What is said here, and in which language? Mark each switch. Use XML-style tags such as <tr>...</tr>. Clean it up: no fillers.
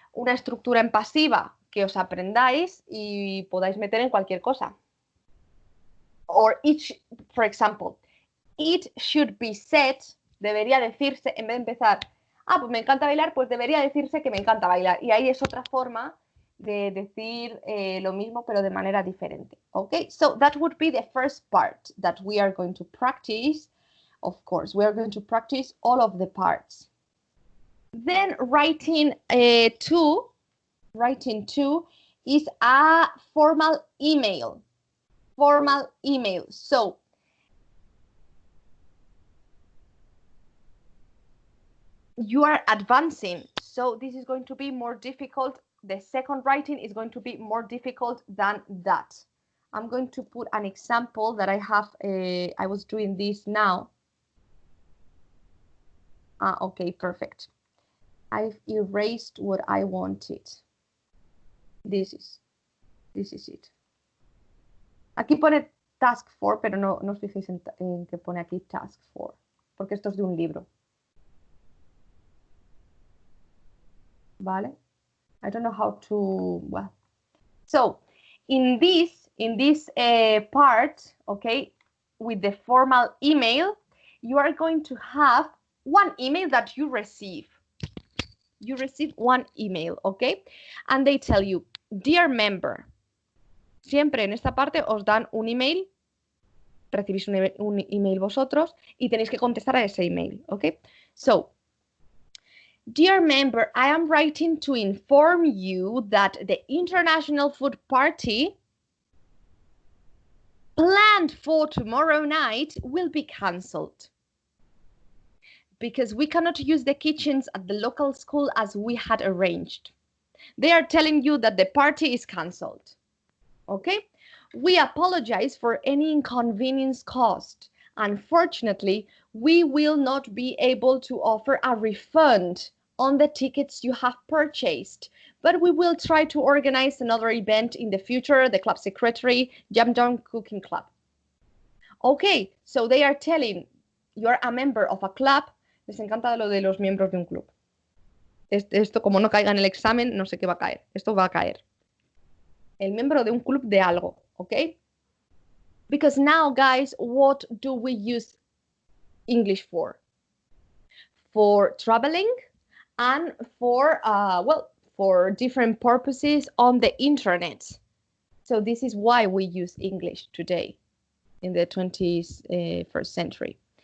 <es>Una estructura en pasiva que os aprendáis y podáis meter en cualquier cosa.</es> <en>Or for example, it should be said,</en> <es>debería decirse, en vez de empezar, pues me encanta bailar, pues debería decirse que me encanta bailar. Y ahí es otra forma de decir lo mismo, pero de manera diferente.</es> <en>Okay, so that would be the first part that we are going to practice. Of course, we are going to practice all of the parts. Then writing 2 is a formal email. Formal email. So you are advancing. So this is going to be more difficult. The second writing is going to be more difficult than that. I'm going to put an example that I have. I was doing this now. Okay, perfect. I've erased what I wanted. This is it.</en> <es>Aquí pone task 4, pero no os fijéis en que pone aquí task 4, porque esto es de un libro. Vale?</es> <en>I don't know how to, well. So, in this part, okay, with the formal email, you are going to have one email that you receive. You receive one email, okay? And they tell you, dear member.</en> <es>Siempre en esta parte os dan un email, recibís un email vosotros y tenéis que contestar a ese email, okay?</es> <en>So, dear member, I am writing to inform you that the International Food Party planned for tomorrow night will be cancelled because we cannot use the kitchens at the local school as we had arranged. They are telling you that the party is cancelled. Okay? We apologize for any inconvenience caused. Unfortunately, we will not be able to offer a refund on the tickets you have purchased, but we will try to organize another event in the future, the club secretary, Jamdown Cooking Club. Okay, so they are telling you're a member of a club.</en> <es>Les encanta lo de los miembros de un club. Esto, como no caiga en el examen, no sé qué va a caer. Esto va a caer. El miembro de un club de algo, okay?</es> <en>Because now, guys, what do we use English for? For traveling and for, well, for different purposes on the internet. So this is why we use English today in the 21st century.</en>